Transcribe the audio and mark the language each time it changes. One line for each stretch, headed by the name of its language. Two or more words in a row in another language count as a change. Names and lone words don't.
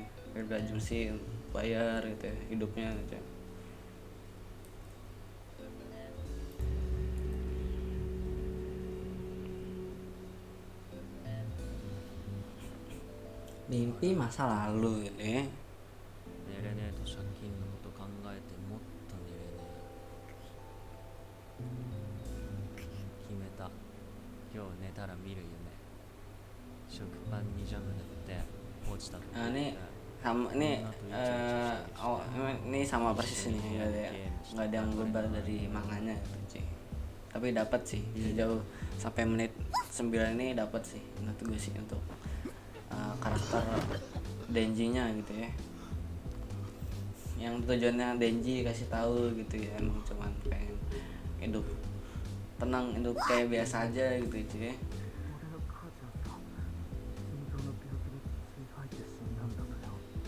Indonesian: Kayak belajar sih bayar gitu ya hidupnya gitu ya. Mimpi masa lalu gitu ya.
Japanese: 寝れねえと借金のこと考えてもっと寝れねえ。決めた。今日寝たら見る夢。食パンにジャム塗って落ちたとこ
Indonesian: Nah
Japanese: 行っ
Indonesian: ini
Japanese: て
Indonesian: sama ini ini sama persis nih nggak ada yang berubah dari manganya gitu cuy. Tapi dapat sih jauh sampai menit 9 ini dapat sih menurut gue sih untuk karakter Denji-nya gitu ya. Yang tujuannya Denji kasih tahu gitu ya, emang cuman pengen hidup tenang, hidup kayak biasa aja gitu cuy.
Japanese: 俺の母ちゃんさ、心臓の病気で血吐いて死んだんだから。